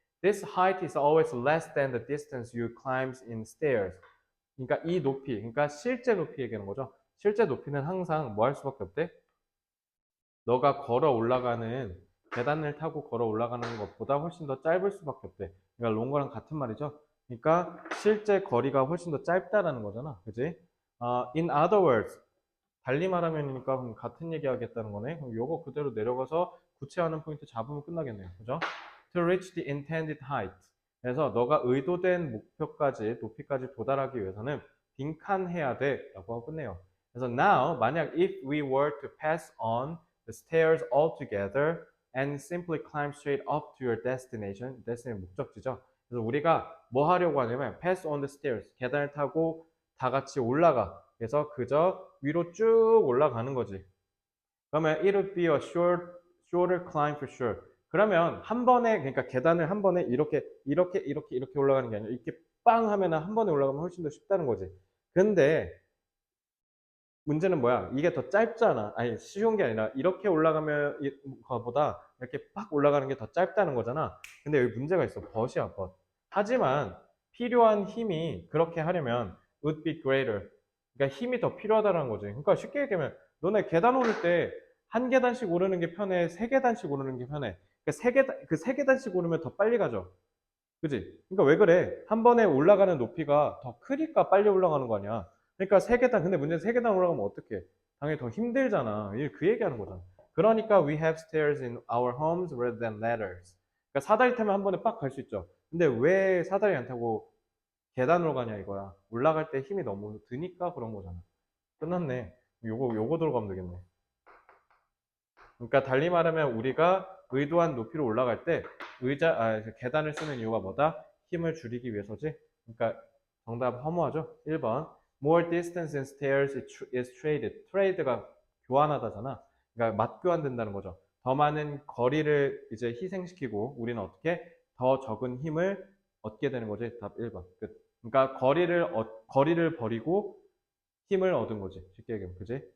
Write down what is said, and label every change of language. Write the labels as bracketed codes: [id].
[en] This height is always less than the distance you climb in stairs. [ko] 그러니까 이 높이, 그러니까 실제 높이 얘기하는 거죠. 실제 높이는 항상 뭐 할 수밖에 없대? 너가 걸어 올라가는 계단을 타고 걸어 올라가는 것보다 훨씬 더 짧을 수밖에 없대. 그러니까 롱거랑 같은 말이죠. 그러니까 실제 거리가 훨씬 더 짧다라는 거잖아. 그지? [en] In other words, [ko] 달리 말하면이니까 그럼 같은 얘기 하겠다는 거네. 그럼 요거 그대로 내려가서 구체화하는 포인트 잡으면 끝나겠네요. 그죠? [en] To reach the intended height. [ko] 그래서 너가 의도된 목표까지, 높이까지 도달하기 위해서는 빈칸해야 돼 라고 하고 끝내요. 그래서 [en] now, [ko] 만약 [en] if we were to pass on the stairs altogether and simply climb straight up to your destination, [ko] 목적지죠. 그래서 우리가 뭐 하려고 하냐면 [en] pass on the stairs, [ko] 계단을 타고 다 같이 올라가. 그래서 그저 위로 쭉 올라가는 거지. 그러면 [en] it would be a shorter climb for sure. [ko] 그러면 한 번에, 그러니까 계단을 한 번에 이렇게 올라가는 게 아니라 이렇게 빵 하면은 한 번에 올라가면 훨씬 더 쉽다는 거지. 근데 문제는 뭐야? 이게 더 짧잖아. 아니, 쉬운 게 아니라 이렇게 올라가면 거보다 이렇게 빡 올라가는 게 더 짧다는 거잖아. 근데 여기 문제가 있어. 벗이야, 벗. 하지만 필요한 힘이 그렇게 하려면 [en] would be greater. [ko] 그러니까 힘이 더 필요하다는 거지. 그러니까 쉽게 얘기하면 너네 계단 오를 때 한 계단씩 오르는 게 편해? 세 계단씩 오르는 게 편해? 그러니까 세 계단씩 오르면 더 빨리 가죠. 그지? 그러니까 왜 그래? 한 번에 올라가는 높이가 더 크니까 빨리 올라가는 거 아니야. 그러니까 세 계단, 근데 문제는 세 계단 올라가면 어떡해? 당연히 더 힘들잖아. 그 얘기하는 거잖아. 그러니까 [en] we have stairs in our homes rather than ladders. [ko] 그러니까 사다리 타면 한 번에 빡 갈 수 있죠. 근데 왜 사다리 안 타고 계단으로 가냐 이거야. 올라갈 때 힘이 너무 드니까 그런 거잖아. 끝났네. 요거 들어가면 되겠네. 그러니까 달리 말하면 우리가 의도한 높이로 올라갈 때 계단을 쓰는 이유가 뭐다? 힘을 줄이기 위해서지. 그러니까 정답 허무하죠? 1번. [en] More distance in stairs is traded. [ko] trade가 교환하다잖아. 그러니까 맞교환된다는 거죠. 더 많은 거리를 이제 희생시키고 우리는 어떻게 더 적은 힘을 얻게 되는 거지. 답 1번. 끝. 그러니까 거리를 버리고 힘을 얻은 거지. 쉽게 얘기하면. 그지?